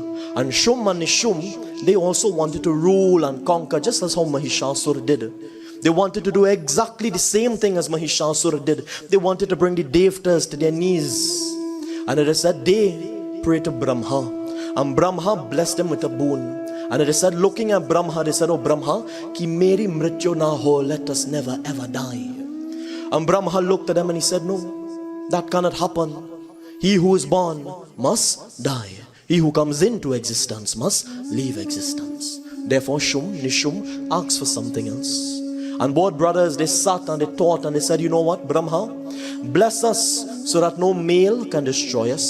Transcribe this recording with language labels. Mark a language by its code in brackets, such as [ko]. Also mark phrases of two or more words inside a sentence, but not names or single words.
[en] And Shum and Nishum, they also wanted to rule and conquer just as how Mahishasur did. They wanted to do exactly the same thing as Mahishasur did. They wanted to bring the Devtas to their knees. And it is said they prayed to Brahma. And Brahma blessed them with a boon. And it is said, looking at Brahma, they said, oh Brahma, [hi] कि मेरी मृत्यु न हो, [en] let us never ever die. And Brahma looked at them and he said, no, that cannot happen. He who is born must die. He who comes into existence must leave existence. Therefore Shum, Nishum asked for something else. And both brothers, they sat and they thought and they said, you know what, Brahma, bless us so that no male can destroy us.